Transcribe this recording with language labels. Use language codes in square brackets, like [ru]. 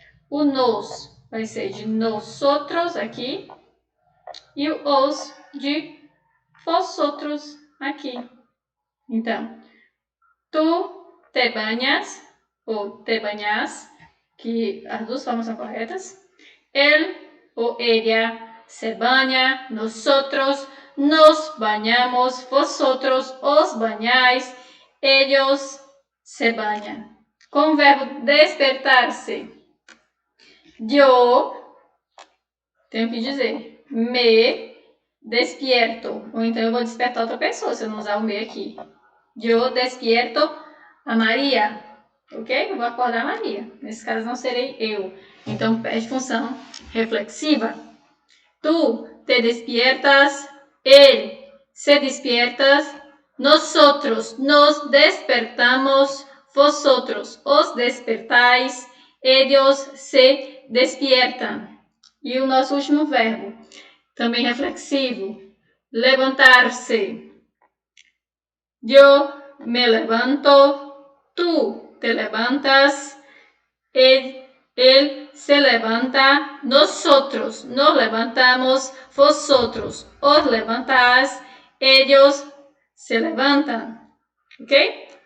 [pt] O nos vai ser de nosotros aqui. E o os de vosotros aqui. Então, tu [es] te bañas ou te bañas, [pt] que as duas formas são corretas. [es] Él o ella se baña, nosotros nos bañamos, vosotros os bañáis, ellos se bañan. [pt] Com o verbo despertar-se, eu tenho que dizer [es] me despierto. [pt] Ou então eu vou despertar outra pessoa se eu não usar o me aqui. Eu [es] despierto a Maria. Ok? [pt] Eu vou acordar a Maria. Nesse caso não serei eu. Então perde função reflexiva. [es] Tu te despiertas, él se despiertas, nosotros nos despertamos, vosotros os despertáis, ellos se despiertan. [pt] E o nosso último verbo, também reflexivo, levantar-se. [es] Eu me levanto, tu te levantas, él se levanta, nosotros nos levantamos, vosotros os levantáis, ellos se levantam. Ok?